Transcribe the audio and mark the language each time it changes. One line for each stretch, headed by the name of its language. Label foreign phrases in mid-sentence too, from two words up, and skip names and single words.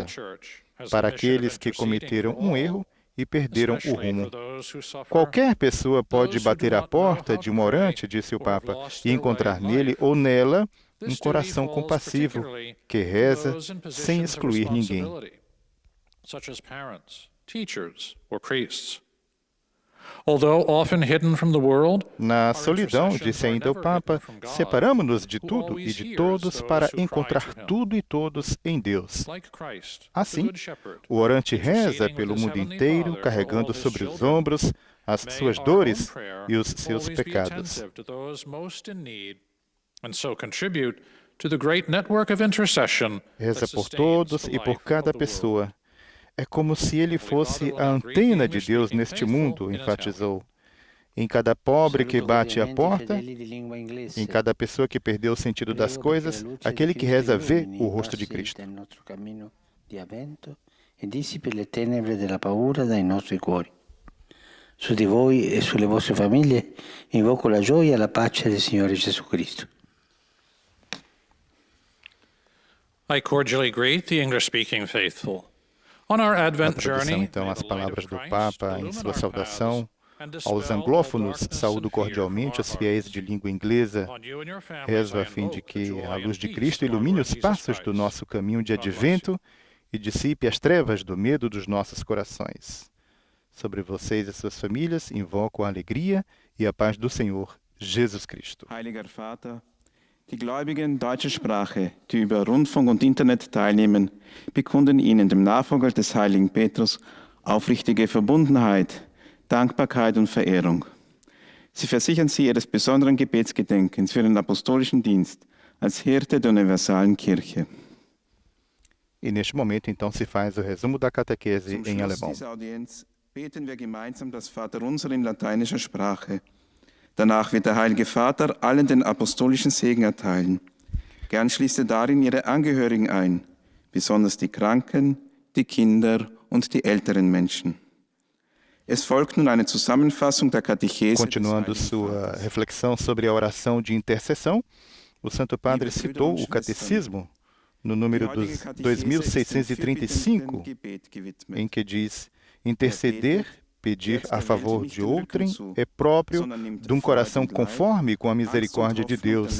Portuguese: Para aqueles que cometeram um erro e perderam o rumo. Qualquer pessoa pode bater à porta de um orante, disse o Papa, e encontrar nele ou nela um coração compassivo que reza sem excluir ninguém.
English: Such as parents, teachers, or priests. Although often hidden from the world,
Portuguese: na solidão, disse ainda o Papa, separamos-nos de tudo e de todos para encontrar tudo e todos em Deus. Assim, o orante reza pelo mundo inteiro, carregando sobre os ombros as suas dores e os seus pecados. Reza por todos e por cada pessoa. É como se ele fosse a antena de Deus neste mundo, enfatizou. Em cada pobre que bate a porta, em cada pessoa que perdeu o sentido das coisas, aquele que reza vê o rosto de Cristo.
Italian: Su di voi e sulle vostre famiglie invoco la gioia e la pace del Signore Gesù Cristo.
English: I cordially greet the English-speaking faithful. On our Advent journey,
Portuguese: então, as palavras do Papa em sua saudação aos anglófonos, saúdo cordialmente os fiéis de língua inglesa. Rezo a fim de que a luz de Cristo ilumine os passos do nosso caminho de advento e dissipe as trevas do medo dos nossos corações. Sobre vocês e suas famílias, invoco a alegria e a paz do Senhor Jesus Cristo.
German: Heiliger Vater, die Gläubigen deutscher Sprache, die über Rundfunk und Internet teilnehmen, bekunden Ihnen, dem Nachfolger des heiligen Petrus, aufrichtige Verbundenheit, Dankbarkeit und Verehrung. Sie versichern Sie Ihres besonderen Gebetsgedenkens für den apostolischen Dienst als Hirte der universalen Kirche.
Portuguese: E neste momento, então, se faz o resumo da catequese em alemão.
German: Dieser Audienz beten wir gemeinsam das Vaterunser in lateinischer Sprache. Danach wird der Heilige Vater allen den apostolischen Segen erteilen. Gern schließt er darin ihre Angehörigen ein, besonders die Kranken, die Kinder und die älteren Menschen. Es folgt nun eine Zusammenfassung der Katechese.
Portuguese: Continuando sua reflexão sobre a oração de intercessão, o Santo Padre citou o Catecismo no número 2635, em que diz: interceder, pedir a favor de outrem, é próprio de um coração conforme com a misericórdia de Deus.